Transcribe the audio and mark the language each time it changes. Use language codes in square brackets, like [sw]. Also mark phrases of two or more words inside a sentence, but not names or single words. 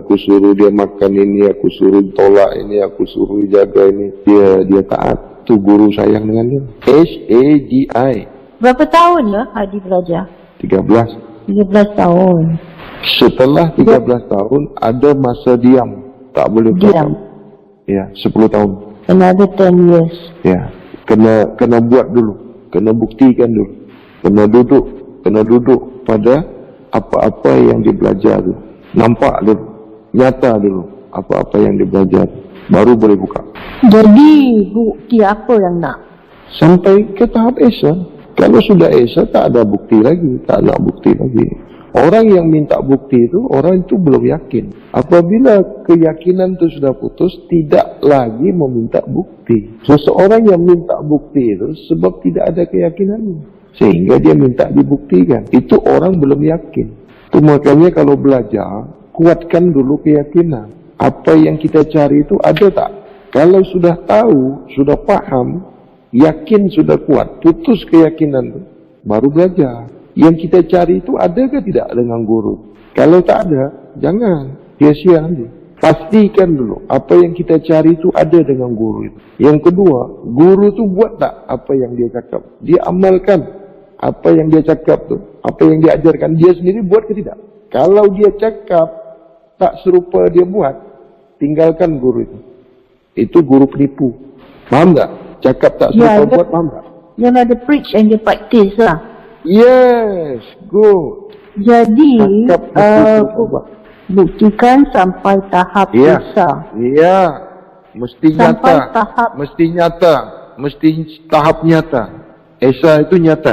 [ms] Aku suruh dia makan ini. Aku suruh tolak ini. Aku suruh jaga ini. Dia taat. tu guru sayang dengan dia. H-A-D-I. Berapa tahun ya Hadi belajar? 13. 13 tahun. Setelah 13 tahun ada masa diam, tak boleh Diam. Ya, 10 tahun. [en] Another 10 years. [ms] Ya, kena buat dulu, kena buktikan dulu, kena duduk pada apa-apa yang dibelajar dulu, nampak dulu, nyata dulu apa-apa yang dibelajar, baru boleh buka. Jadi bukti apa yang nak? Sampai ke tahap Esa. Kalau sudah Esa tak ada bukti lagi, tak nak bukti lagi. Orang yang minta bukti itu, orang itu belum yakin. Apabila keyakinan itu sudah putus, tidak lagi meminta bukti. Seseorang yang minta bukti itu sebab tidak ada keyakinannya, sehingga dia minta dibuktikan. Itu orang belum yakin. Itu makanya kalau belajar, kuatkan dulu keyakinan. Apa yang kita cari itu ada tak? Kalau sudah tahu, sudah paham, yakin sudah kuat, putus keyakinan itu, baru belajar. Yang kita cari itu ada ke tidak dengan guru? Kalau tak ada, jangan, sia-sia nanti. Pastikan dulu apa yang kita cari itu ada dengan guru itu. Yang kedua, guru itu buat tak apa yang dia cakap? Dia amalkan apa yang dia cakap tu, apa yang dia ajarkan, dia sendiri buat ke tidak? Kalau dia cakap tak serupa dia buat, tinggalkan guru itu. Itu guru penipu. Faham tak? Cakap tak serupa buat, faham tak? Yang ada [en] preach and [ms] dia practice lah. [en] Yes, good. [ms] Jadi buktikan sampai tahap besar. Ya, mesti sampai nyata. Tahap mesti nyata. Mesti tahap nyata. Esa itu nyata.